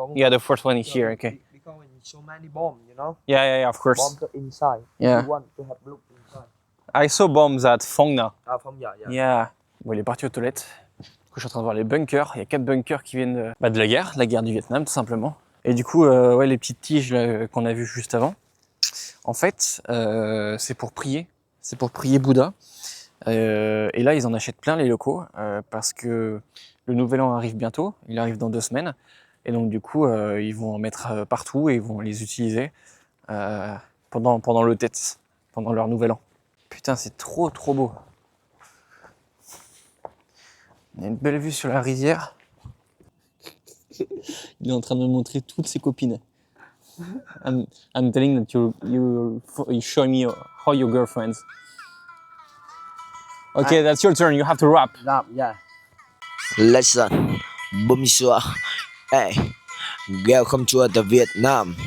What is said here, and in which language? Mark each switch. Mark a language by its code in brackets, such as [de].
[en] Yeah, the first one is here. Okay. Because so many bombs, you know. Yeah, of course. Bombs inside. Yeah. You want to have look inside. I saw bombs at Phong Na. Ah, from yeah. Yeah. [fr] Bon, il est parti aux toilettes. Du coup, je suis en train de voir les bunkers. Il y a 4 bunkers qui viennent de la guerre du Vietnam, tout simplement. Et du coup, ouais, les petites tiges qu'on a vues juste avant. En fait, c'est pour prier. C'est pour prier Bouddha. Et là, ils en achètent plein, les locaux, parce que le nouvel an arrive bientôt. Il arrive dans 2 semaines. Et donc, du coup, ils vont en mettre partout et ils vont les utiliser pendant le Tet, pendant leur nouvel an. Putain, c'est trop beau. Il y a une belle vue sur la rivière. Il est en train de me montrer toutes ses copines. [en] I'm telling that you show me how your girlfriends. Okay, that's your turn. You have to rap. Rap, yeah. Listen, bonsoir. Hey, welcome to the Vietnam.